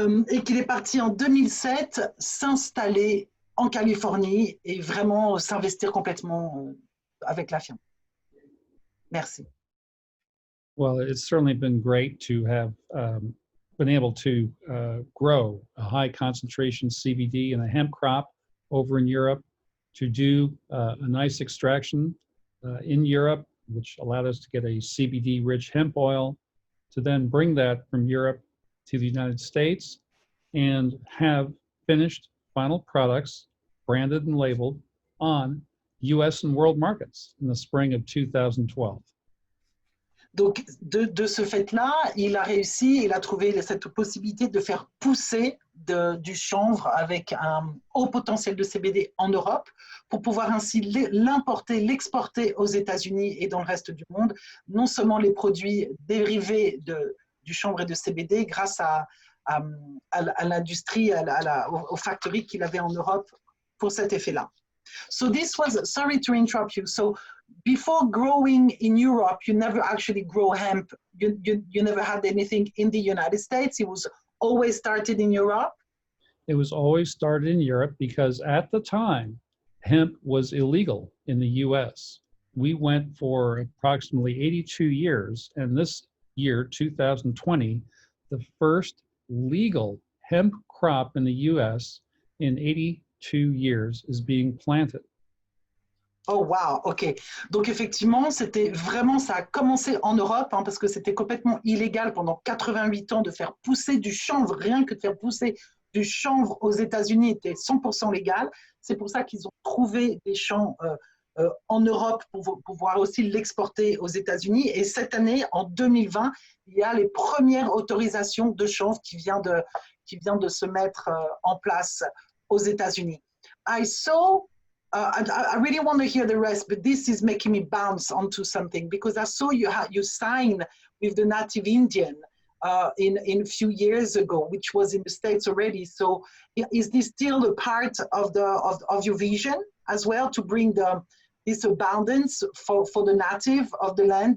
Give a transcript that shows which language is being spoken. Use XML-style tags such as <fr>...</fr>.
<fr>Et qu'il est parti en 2007 s'installer en Californie et vraiment s'investir complètement avec la firme. Merci.</fr> <en>Well, it's certainly been great to have been able to grow a high concentration CBD in a hemp crop over in Europe, to do a nice extraction in Europe, which allowed us to get a CBD-rich hemp oil, to then bring that from Europe to the United States and have finished final products branded and labeled on US and world markets in the spring of 2012.</en> <fr>Donc, de ce fait-là, il a réussi, il a trouvé cette possibilité de faire pousser du chanvre avec un haut potentiel de CBD en Europe pour pouvoir ainsi l'importer, l'exporter aux États-Unis et dans le reste du monde, non seulement les produits dérivés du chanvre et de CBD grâce à l'industrie, aux factories qu'il avait en Europe pour cet effet-là.</fr> <en>So this was, sorry to interrupt you, so before growing in Europe, you never actually grow hemp, you never had anything in the United States, it was always started in Europe? It was always started in Europe because at the time, hemp was illegal in the US. We went for approximately 82 years, and this year, 2020, the first legal hemp crop in the US in 82 years is being planted. Oh wow, ok.</en> <fr>Donc effectivement, c'était vraiment, ça a commencé en Europe, hein, parce que c'était complètement illégal pendant 88 ans de faire pousser du chanvre, rien que de faire pousser du chanvre aux États-Unis était 100% légal. C'est pour ça qu'ils ont trouvé des champs en Europe pour pouvoir aussi l'exporter aux États-Unis. Et cette année, en 2020, il y a les premières autorisations de chanvre qui vient de se mettre en place aux États-Unis.</fr> <en>I saw, I really want to hear the rest, but this is making me bounce onto something because I saw you sign with the native Indian in a few years ago, which was in the States already. So is this still a part of your vision as well, to bring this abundance for the native of the land?</en>